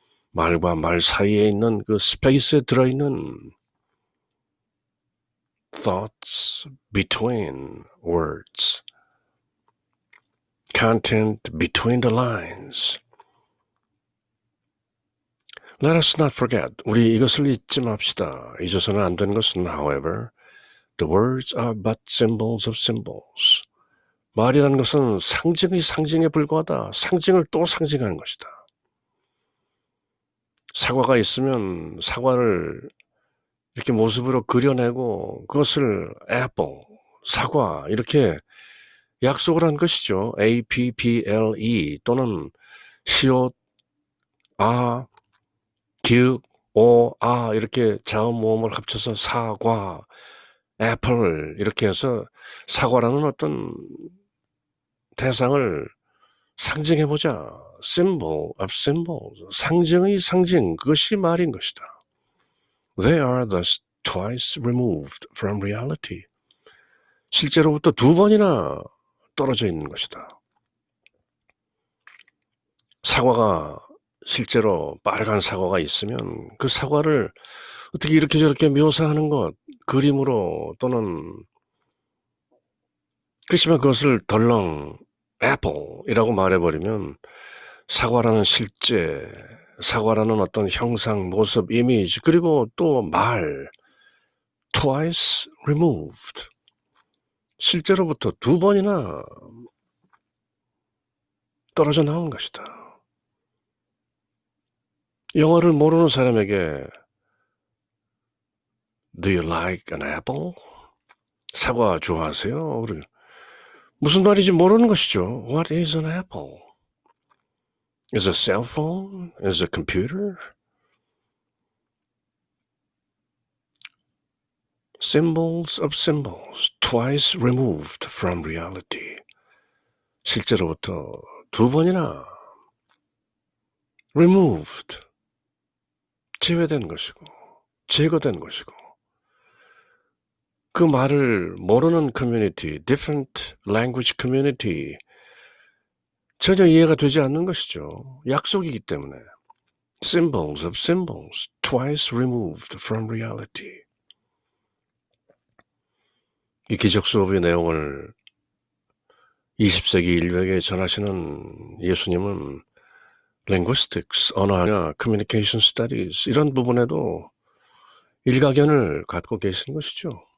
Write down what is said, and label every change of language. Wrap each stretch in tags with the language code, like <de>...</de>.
<ko>말과 말 사이에 있는 그 스페이스에 들어있는</ko> <en>thoughts between words, content between the lines. Let us not forget.</en> <ko>우리 이것을 잊지 맙시다. 잊어서는 안 되는 것은,</ko> <en>however, the words are but symbols of symbols.</en> <ko>말이라는 것은 상징이 상징에 불과하다. 상징을 또 상징하는 것이다. 사과가 있으면 사과를 이렇게 모습으로 그려내고 그것을 apple, 사과 이렇게 약속을 한 것이죠. apple 또는 시옷, 기읍, 이렇게 자음 모음을 합쳐서 사과, 애플 이렇게 해서 사과라는 어떤 대상을 상징해보자.</ko> <en>symbol of symbols,</en> <ko>상징의 상징, 그것이 말인 것이다.</ko> <en>They are thus twice removed from reality.</en> <ko>실제로부터 두 번이나 떨어져 있는 것이다. 사과가 실제로 빨간 사과가 있으면 그 사과를 어떻게 이렇게 저렇게 묘사하는 것, 그림으로 또는 그렇지만 그것을 덜렁 애플이라고 말해버리면 사과라는 실제, 사과라는 어떤 형상, 모습, 이미지, 그리고 또 말,</ko> <en>twice removed,</en> <ko>실제로부터 두 번이나 떨어져 나온 것이다. 영어를 모르는 사람에게</ko> <en>Do you like an apple?</en> <ko>사과 좋아하세요? 무슨 말인지 모르는 것이죠.</ko> <en>What is an apple? Is a cell phone? Is a computer? Symbols of symbols, twice removed from reality.</en> <ko>실제로부터 두 번이나 removed, 제외된 것이고, 제거된 것이고, 그 말을 모르는 커뮤니티,</ko> <en>different language community,</en> <ko>전혀 이해가 되지 않는 것이죠. 약속이기 때문에.</ko> <en>Symbols of symbols, twice removed from reality.</en> <ko>이 기적 수업의 내용을 20세기 인류에게 전하시는 예수님은 linguistics, 언어학이나 communication studies 이런 부분에도 일가견을 갖고 계신 것이죠.</ko>